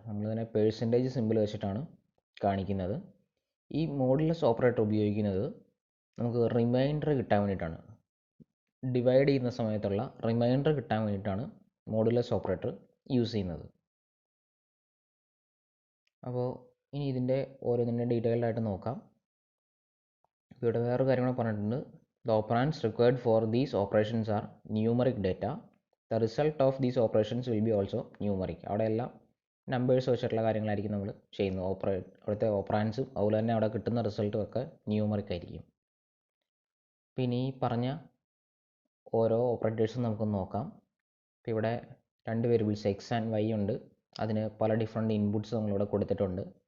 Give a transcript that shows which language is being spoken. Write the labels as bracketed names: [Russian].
[Malayalam] നമ്മളിതിനെ percentage simple വെച്ചിട്ടാണ് കാണിക്കുന്നത്. ഈ മോഡുലസ് ഓപ്പറേറ്റർ ഉപയോഗിക്കുന്നത് നമുക്ക് റിമൈൻഡർ കിട്ടാൻ വേണ്ടിയിട്ടാണ്. ഡിവൈഡ് ചെയ്യുന്ന സമയത്തുള്ള റിമൈൻഡർ കിട്ടാൻ വേണ്ടിയിട്ടാണ് മോഡുലസ് ഓപ്പറേറ്റർ യൂസ് ചെയ്യുന്നത്. അപ്പോൾ ഇനി ഇതിൻ്റെ ഓരോന്നിൻ്റെ ഡീറ്റെയിൽഡ് ആയിട്ട് നോക്കാം. ഇവിടെ വേറൊരു കാര്യം കൂടെ പറഞ്ഞിട്ടുണ്ട്. [English] The operands required for these operations are numeric data. The result of these operations will be also numeric. [Malayalam] അവിടെ എല്ലാം നമ്പേഴ്സ് വെച്ചിട്ടുള്ള കാര്യങ്ങളായിരിക്കും നമ്മൾ ചെയ്യുന്നത്. അവിടുത്തെ ഓപ്പറാൻസും അതുപോലെ തന്നെ അവിടെ കിട്ടുന്ന റിസൾട്ടും ഒക്കെ ന്യൂമറിക് ആയിരിക്കും. പിന്നെ ഈ പറഞ്ഞ ഓരോ ഓപ്പറേറ്റേഴ്സും നമുക്കൊന്ന് നോക്കാം. ഇപ്പോൾ ഇവിടെ രണ്ട് വേരിയബിൾസ് എക്സ് ആൻഡ് വൈ ഉണ്ട്. അതിന് പല ഡിഫറെൻറ്റ് ഇൻപുട്സ് നമ്മളിവിടെ കൊടുത്തിട്ടുണ്ട്.